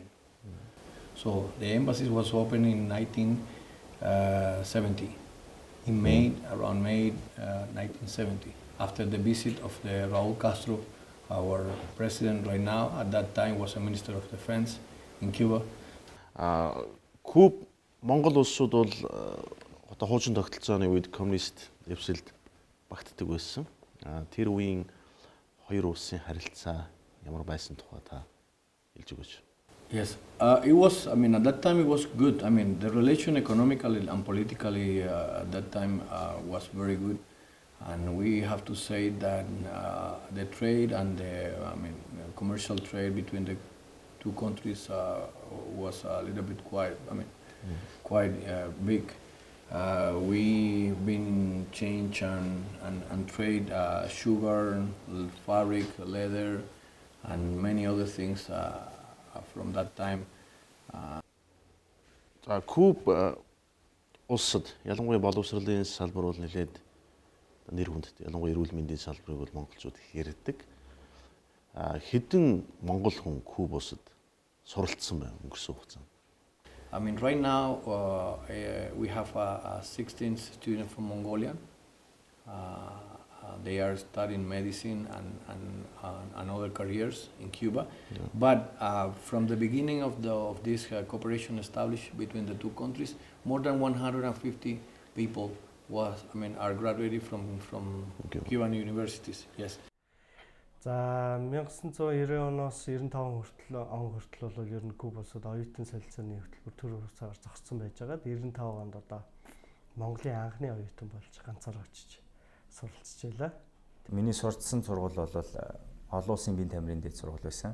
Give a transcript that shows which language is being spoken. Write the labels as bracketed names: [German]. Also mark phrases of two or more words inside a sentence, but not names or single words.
[English] So the embassy was opened in 1970, in May, around May 1970, after the visit of the Raul Castro, our president right now, at that time was a Minister of Defense in Cuba. [Mongolian] Куб Монгол улсууд бол одоо хуучин тогтолцооны үед коммунист дэвсэлд багтдаг байсан. Тэр үеийн хоёр улсын харилцаа ямар байсан тухай та хэлж өгөөч. [English] Yes, it was, I mean, at that time it was good. I mean, the relation economically and politically at that time was very good. And we have to say that the trade and the commercial trade between the two countries was a little bit quite big. We've been change and trade sugar, fabric, leather, and many other things from that time. [Mongolian] Куб улсад ялангуяа боловсролын салбар бол нэлээд нэр хүндтэй. Ялангуяа эрүүл мэндийн салбарыг бол монголчууд их ярьдаг. Хэдэн монгол хүн Куб улсад суралцсан байна өнгөрсөн хугацаанд? [English] I mean, right now we have 16 students from Mongolia. They are studying medicine and other careers in Cuba. Yeah. But from the beginning of this cooperation established between the two countries, more than 150 people are graduated from Cuban universities. Yes. [Mongolian] За 1990 оноос 95 хүртэл бол ер нь Куба улсад оюутан солилцооны хөтөлбөр төр цагаар зогссон байж байгаа. 95 онд одоо Монголын анхны оюутан болж ганцаар очиж суралцж байлаа. Миний сурцсан сургууль бол олон улсын биеийн тамирын дэд сургууль байсан.